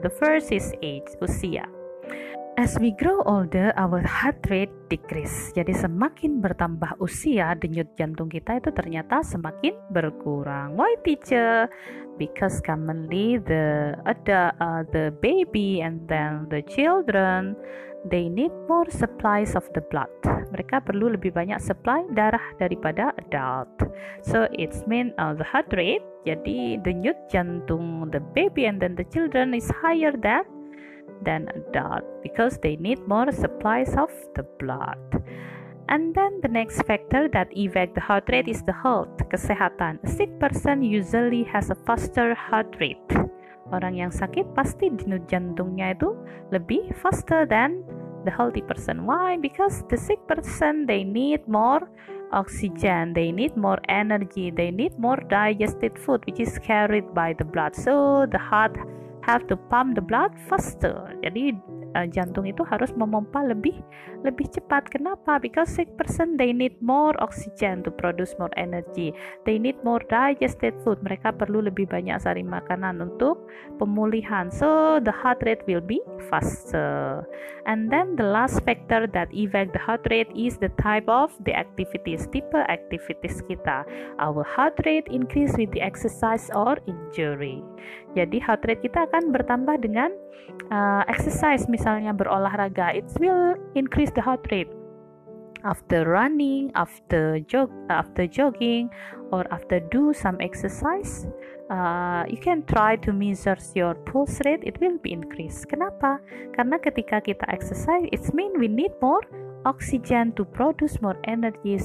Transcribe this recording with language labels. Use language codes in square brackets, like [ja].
[en] The first is age, usia. As we grow older, our heart rate decrease. [id] Jadi semakin bertambah usia, denyut jantung kita itu ternyata semakin berkurang. [en] Why, teacher? Because commonly the baby and then the children, they need more supplies of the blood. [id] Mereka perlu lebih banyak supply darah daripada adult. [en] So it's mean the heart rate, [id] jadi denyut jantung [en] the baby and then the children is higher than adult because they need more supplies of the blood. And then the next factor that affect the heart rate is the health, kesehatan. A sick person usually has a faster heart rate. [id] Orang yang sakit pasti denyut jantungnya itu lebih [en] faster than the healthy person. Why? Because the sick person, they need more oxygen, they need more energy, they need more digested food which is carried by the blood. So the heart have to pump the blood faster. [id] Jadi jantung itu harus memompa lebih cepat. Kenapa? [en] Because sick person, they need more oxygen to produce more energy. They need more digested food. [id] Mereka perlu lebih banyak sari makanan untuk pemulihan. [en] So the heart rate will be faster. And then the last factor that affect the heart rate is the type of the activities, [id] tipe activities kita. [en] Our heart rate increase with the exercise or injury. [id] Jadi heart rate kita akan bertambah dengan exercise, misalnya berolahraga. [en] It will increase the heart rate. After running, after jogging, or after do some exercise, you can try to measure your pulse rate. It will be increased. [id] Kenapa? Karena ketika kita [en] exercise, it mean we need more oxygen to produce more energy.